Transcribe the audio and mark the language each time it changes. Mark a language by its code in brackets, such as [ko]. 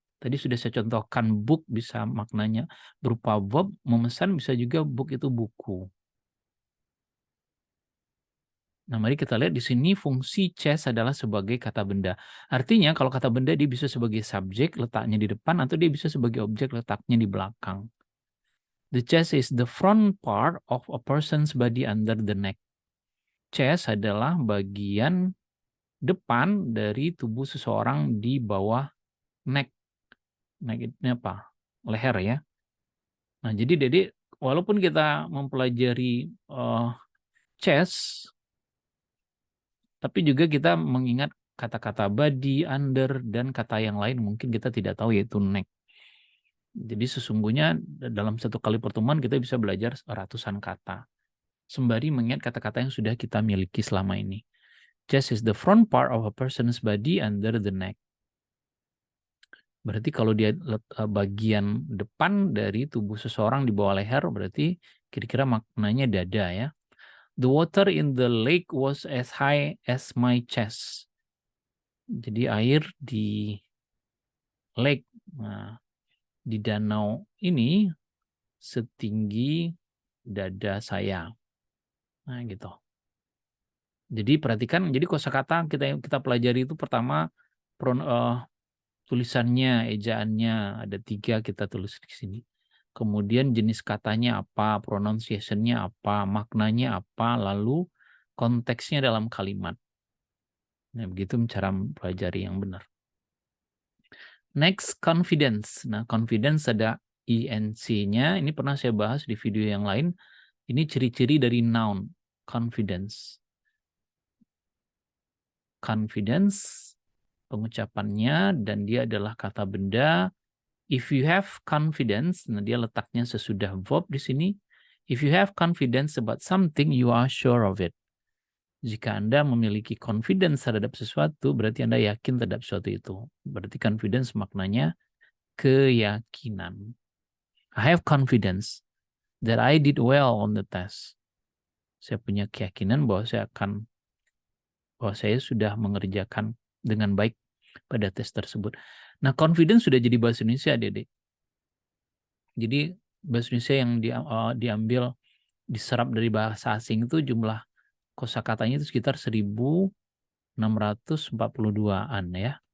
[id] Tadi sudah saya contohkan, book bisa maknanya berupa verb, memesan bisa juga book itu buku. Nah, mari kita lihat di sini fungsi chess adalah sebagai kata benda. Artinya kalau kata benda dia bisa sebagai subjek letaknya di depan atau dia bisa sebagai objek letaknya di belakang. [en] The chest is the front part of a person's body under the neck. [id] Chest adalah bagian depan dari tubuh seseorang di bawah neck. Neck itu apa? Leher ya. Nah, jadi Dede, walaupun kita mempelajari chest, tapi juga kita mengingat kata-kata body, under, dan kata yang lain mungkin kita tidak tahu yaitu neck. Jadi sesungguhnya dalam satu kali pertemuan kita bisa belajar ratusan kata. Sembari mengingat kata-kata yang sudah kita miliki selama ini. [en] Chest is the front part of a person's body under the neck. [id] Berarti kalau dia bagian depan dari tubuh seseorang di bawah leher, berarti kira-kira maknanya dada ya. [en] The water in the lake was as high as my chest. [id] Jadi air di lake, nah, di danau ini setinggi dada saya. Nah, gitu. Jadi perhatikan, jadi kosakata kita pelajari itu pertama tulisannya, ejaannya ada 3 kita tulis di sini. Kemudian jenis katanya apa, pronunciation-nya apa, maknanya apa, lalu konteksnya dalam kalimat. Nah, begitu cara mempelajari yang benar. Next, confidence. Nah, confidence ada INC-nya. Ini pernah saya bahas di video yang lain. Ini ciri-ciri dari noun, confidence. Confidence, pengucapannya, dan dia adalah kata benda. [en] If you have confidence, [id] nah dia letaknya sesudah verb di sini. [en] If you have confidence about something, you are sure of it. [id] Jika Anda memiliki confidence terhadap sesuatu, berarti Anda yakin terhadap sesuatu itu. Berarti confidence maknanya keyakinan. [en] I have confidence that I did well on the test. [id] Saya punya keyakinan bahwa saya sudah mengerjakan dengan baik pada tes tersebut. Nah, confidence sudah jadi bahasa Indonesia, Dede. Jadi bahasa Indonesia yang diambil, diserap dari bahasa asing itu jumlah kosakatanya itu sekitar 1642-an ya.